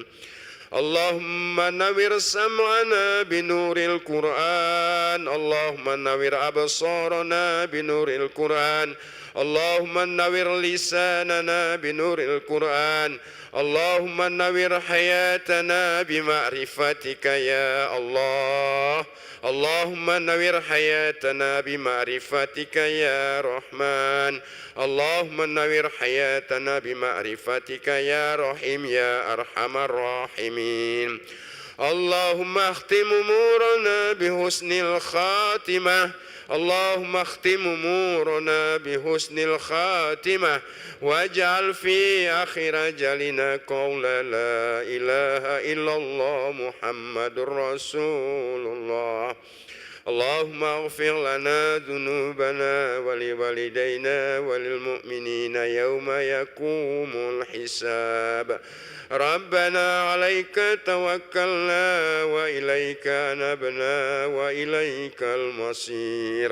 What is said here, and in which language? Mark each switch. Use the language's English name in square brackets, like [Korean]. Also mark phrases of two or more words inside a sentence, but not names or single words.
[Arabic] اللهم نور سمعنا بنور القرآن اللهم نور أبصارنا بنور القرآن اللهم نور لساننا بنور القرآن اللهم نور حياتنا بمعرفتك يا الله. اللهم نور حياتنا بمعرفتك يا رحمن. اللهم نور حياتنا بمعرفتك يا رحيم يا أرحم الراحمين. اللهم اختم أمورنا بحسن الخاتمة. اللهم اختم أمورنا بحسن الخاتمة واجعل في آخر أجلنا قول لا إله إلا الله محمد رسول الله. اللهم اغفر لنا ذنوبنا ولوالدينا وللمؤمنين يوم يقوم الحساب. ربنا عليك توكلنا وإليك أنبنا وإليك المصير.